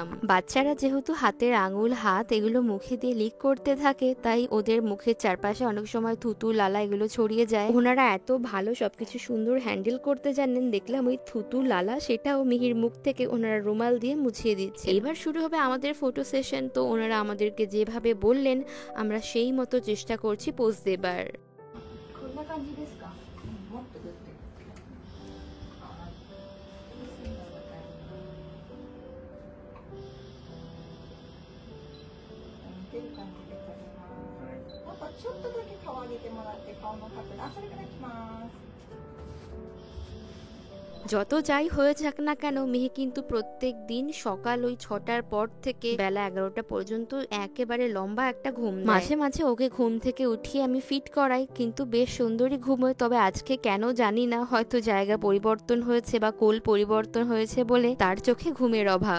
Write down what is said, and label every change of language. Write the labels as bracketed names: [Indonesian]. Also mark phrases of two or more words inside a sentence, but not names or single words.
[Bangla] বাচ্চারা যেহেতু হাতের আঙুল হাত এগুলো মুখে দিয়ে লিক করতে থাকে, তাই ওদের মুখের চারপাশে অনেক সময় থুতু লালা এগুলো ছড়িয়ে যায়। ওনারা এত ভালো সবকিছু সুন্দর হ্যান্ডেল করতে জানেন, দেখলাম ওই থুতু লালা সেটাও মিহির মুখ থেকে ওনারা রুমাল দিয়ে মুছিয়ে দিচ্ছে। এবার শুরু হবে আমাদের [English] photo session, [Bangla] তো ওনারা আমাদেরকে যেভাবে বললেন আমরা সেই মতো চেষ্টা করছি পোজ দেবার। [Japanese] ちょっとだけ顔上げてもらって顔の角度、それからいきます。 [Bangla] যত যাই হয়ে যাক না কেন, মিহি কিন্তু প্রত্যেক দিন সকাল ওই 6টার পর থেকে বেলা 11টা পর্যন্ত একেবারে লম্বা একটা ঘুম দেয়। মাঝে মাঝে ওকে ঘুম থেকে উঠিয়ে আমি ফিট করাই, কিন্তু বেশ সুন্দরই ঘুমোয়। তবে আজকে কেন জানি না, হয়তো জায়গা পরিবর্তন হয়েছে বা কোল পরিবর্তন হয়েছে বলে তার চোখে ঘুমের অভাব।